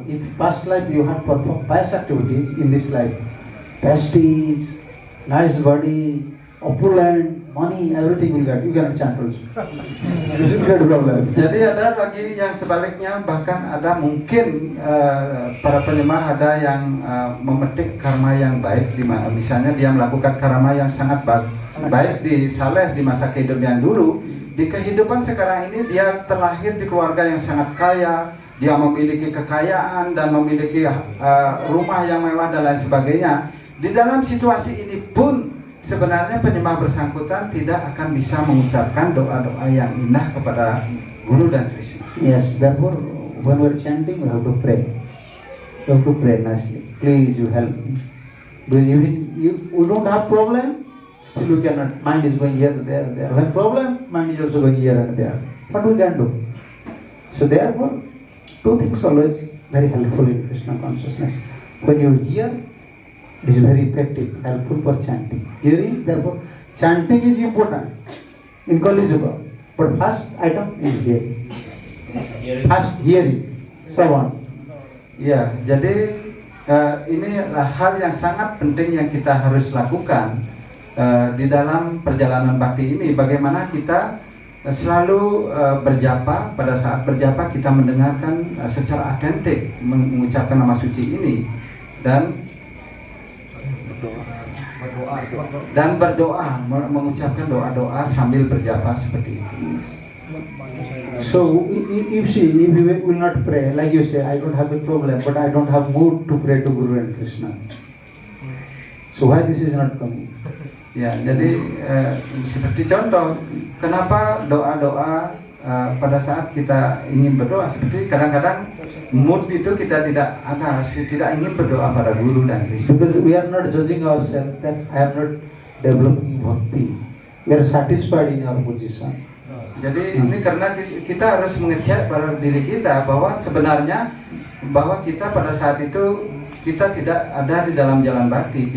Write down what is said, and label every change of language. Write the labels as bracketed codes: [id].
[en] If past life you had performed pious activities, in this life, prestige, nice body, opulent, money, everything will get. You cannot chant also. This is great problem. [id] Jadi ada lagi yang sebaliknya, bahkan ada mungkin para penyembah ada yang memetik karma yang baik, di mana misalnya dia melakukan karma yang sangat baik di saleh di masa kehidupan yang dulu. Di kehidupan sekarang ini dia terlahir di keluarga yang sangat kaya, dia memiliki kekayaan dan memiliki rumah yang mewah dan lain sebagainya. Di dalam situasi ini pun sebenarnya penyembah bersangkutan tidak akan bisa mengucapkan doa-doa yang indah kepada Guru dan Krishna. [en] Yes, therefore when we are chanting we have to pray. We have to pray nicely. Please you help me. Because even you don't have problem, still you cannot. Mind is going here, there. When problem, mind is also going here and there. What we can do? So therefore, two things always very helpful in Krishna consciousness. When you hear, it is very effective, helpful for chanting. Hearing, therefore, chanting is important in Kali Yuga. But first item is hearing. First hearing, Shravan. [id] Ya, jadi ini adalah hal yang sangat penting yang kita harus lakukan di dalam perjalanan bakti ini. Bagaimana kita selalu berjapa, pada saat berjapa kita mendengarkan secara atentik mengucapkan nama suci ini, dan berdoa, mengucapkan doa-doa sambil berjapa seperti itu. [en] So if you will not pray, like you say, I don't have a problem, but I don't have mood to pray to Guru and Krishna. So why this is not coming? [id] Ya, jadi seperti contoh, kenapa doa-doa pada saat kita ingin berdoa, seperti kadang-kadang mood itu kita tidak ingin berdoa pada Guru dan Krishna. [en] Because we are not judging ourselves that I am not developing bhakti. We are satisfied in our position. [id] Jadi ini karena kita harus mengecek pada diri kita bahwa sebenarnya bahwa kita pada saat itu kita tidak ada di dalam jalan bakti.